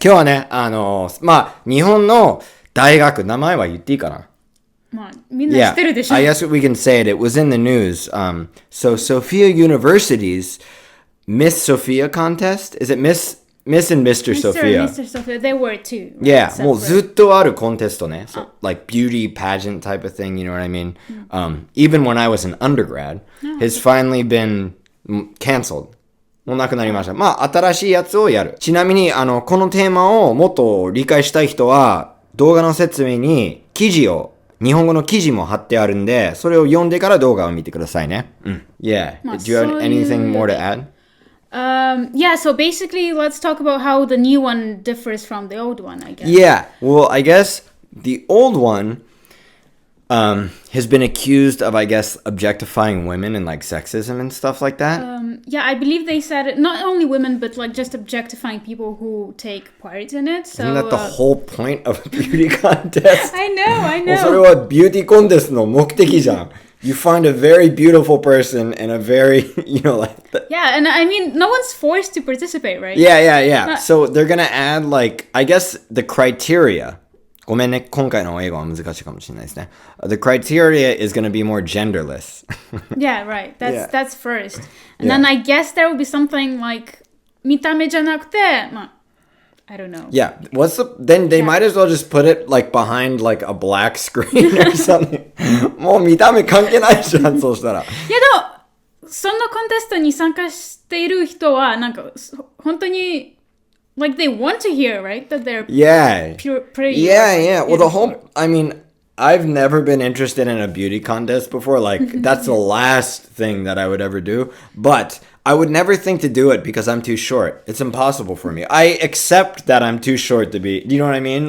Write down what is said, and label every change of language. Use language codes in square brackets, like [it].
[ja] 今日はね、日本の大学、名前は言っていいかな？みんな知ってるでしょ。 [en] I guess we can say it. It was in the news. So Sophia University's Miss Sophia contest. Is it Miss and Mr. Sophia? Mr. Sophia. They were too. [ja] Yeah, もうずっとあるコンテストね。 [en] So, like beauty pageant type of thing, you know what I mean? Even when I was an undergrad, has finally been canceled. [ja] もうなくなりました。新しいやつをやる。ちなみに、このテーマをもっと理解したい人は、動画の説明に日本語の記事も貼ってあるんで、それを読んでから動画を見てくださいね。 [en] Yeah. Do you have anything more to add? Yeah, so basically, let's talk about how the new one differs from the old one, I guess. Yeah. Well, I guess the old one has been accused of, I guess, objectifying women and like sexism and stuff like that. Yeah, I believe they said it, not only women, but like just objectifying people who take part in it. So, Isn't that the whole point of a beauty contest? I know. [ja] それはビューティーコンテストの目的じゃん。 [en] You find a very beautiful person and a very, like... Yeah, and I mean, no one's forced to participate, right? Yeah. So they're gonna add, like, I guess the criteria. [ja] ごめんね、今回の英語は難しいかもしれないですね。 [en] The criteria is gonna be more genderless. Yeah, right. That's first. And then I guess there will be something like [ja] 見た目じゃなくて、 [en] I don't know. Yeah. Then they might as well just put it like behind like a black screen or something. [ja] もう見た目関係ないじゃん、そうしたら。いやでも、そのコンテストに参加している人は、なんか、本当に、 [en] like they want to hear, right? That they're pretty. Yeah. Well, I've never been interested in a beauty contest before. Like, that's the last thing that I would ever do. But I would never think to do it because I'm too short. It's impossible for me. I accept that I'm too short to be... Do you know what I mean?